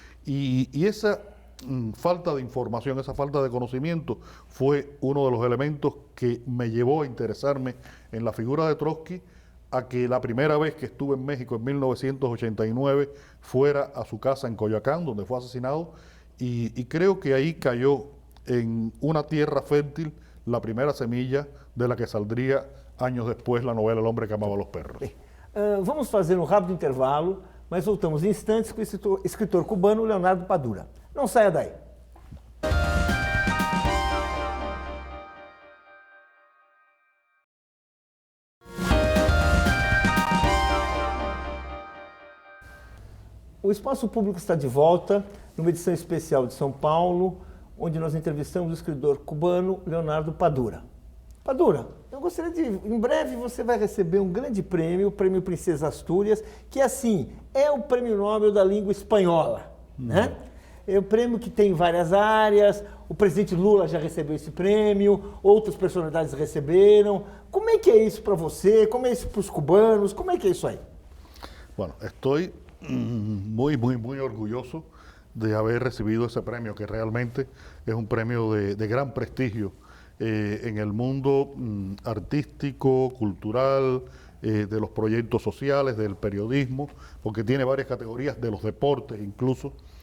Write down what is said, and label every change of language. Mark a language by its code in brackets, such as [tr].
[es] Y esa falta de información, esa falta de conocimiento fue uno de los elementos que me llevó a interesarme en la figura de Trotsky, a que la primera vez que estuve en México en 1989 fuera a su casa en Coyoacán, donde fue asesinado, y creo que ahí cayó en una tierra fértil la primera semilla de la que saldría años después la novela El hombre que amaba a los perros. [pt] Vamos fazer um rápido intervalo, mas voltamos em instantes com o escritor cubano Leonardo Padura. Não saia daí. O Espaço Público está de volta, numa edição especial de São Paulo, onde nós entrevistamos o escritor cubano Leonardo Padura. Padura, eu gostaria de... Em breve você vai receber um grande prêmio, o Prêmio Princesa Astúrias, que assim, é o Prêmio Nobel da Língua Espanhola, né? É um prêmio que tem várias áreas, o presidente Lula já recebeu esse prêmio, outras personalidades receberam. Como é que é isso para você? Como é isso para os cubanos? Como é que é isso aí? [es] Bueno, estoy muy orgulloso de haber recibido ese premio, que realmente es un premio de gran prestigio en el mundo artístico, cultural, de los proyectos sociales, del periodismo, porque tiene varias categorías, de los deportes incluso.